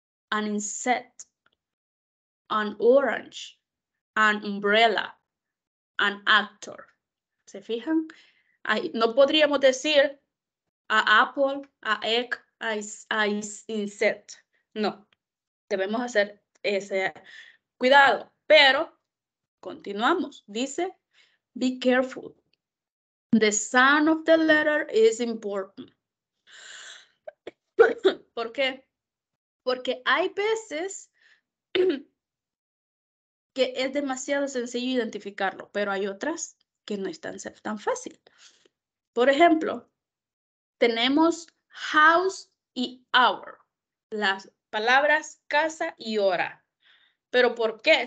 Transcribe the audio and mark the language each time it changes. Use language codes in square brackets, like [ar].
[en] An insect. An orange. An umbrella. An actor. [es] ¿Se fijan? Ahí, no podríamos decir [en] a apple, a egg, a insect. [es] No, debemos hacer ese cuidado, pero continuamos. [en] Dice, be careful. The sound of the letter is important. [es] ¿Por qué? Porque hay veces que es demasiado sencillo identificarlo, pero hay otras que no es tan fácil. Por ejemplo, tenemos house y hour, las palabras casa y hora. ¿Pero por qué?